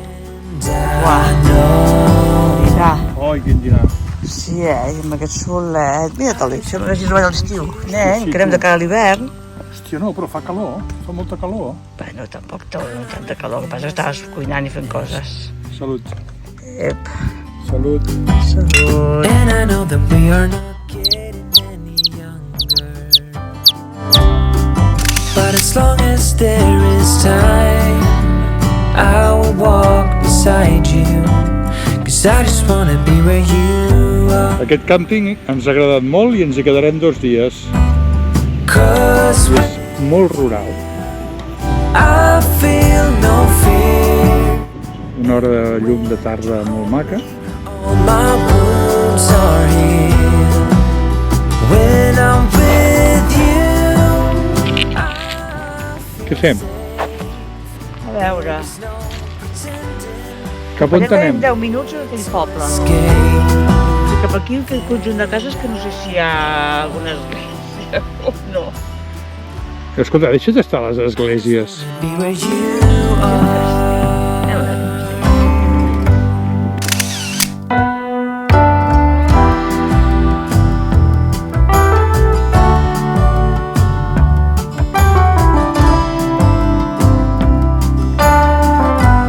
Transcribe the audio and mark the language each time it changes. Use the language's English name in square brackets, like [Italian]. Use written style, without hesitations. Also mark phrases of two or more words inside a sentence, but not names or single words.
[Catalan] Mira. Ai, quin dinar. Sí, amb aquest solet. Mira, te'l dic, sembla que hagi trobat a l'estiu. Sí, Crem de cara a l'hivern. Hòstia, no, però fa calor. Fa molta calor. Bueno, tampoc no tanta calor, el que passa és que estaves cuinant i fent coses. Salut. Ep, Salut. salut. [English] And I know that we are not getting as long as there is time, I will walk beside you, 'cause I just wanna be where you are. [Catalan] Aquest càmping ens ha agradat molt i ens hi quedarem 2 dies. 'Cause És molt rural. [English] I feel no fear. [Catalan] Una hora de llum de tarda molt maca. [English] All my wounds are healed when I'm with you. [Catalan] Què fem? A veure, Cap on anem? 10 minuts d'aquell poble. Escape. Cap aquí, aquest conjunt de cases, que no sé si hi ha alguna església o no. Escolta, deixa't estar a les esglésies. [English] Be where you are. [Catalan] Què